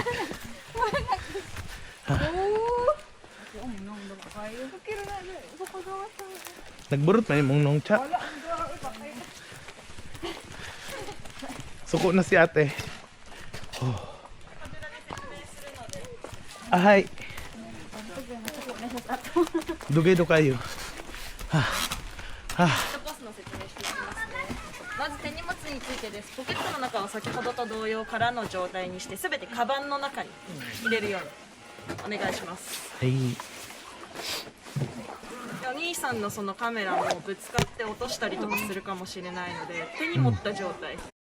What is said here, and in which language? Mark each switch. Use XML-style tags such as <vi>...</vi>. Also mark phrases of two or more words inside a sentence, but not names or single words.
<ceb>Nagburot man yung nong chat.</ceb> <tl>Suko na si ate. Oh. Ahay.</tl> <ceb>Dugay do kayo.</ceb> <ja>まず手荷物についてです。ポケットの中を先ほどと同様空の状態にしてすべてカバンの中に入れるようにお願いします。 Ay. お兄さんのそのカメラもぶつかって落としたりとかするかもしれないので手に持った状態</ja>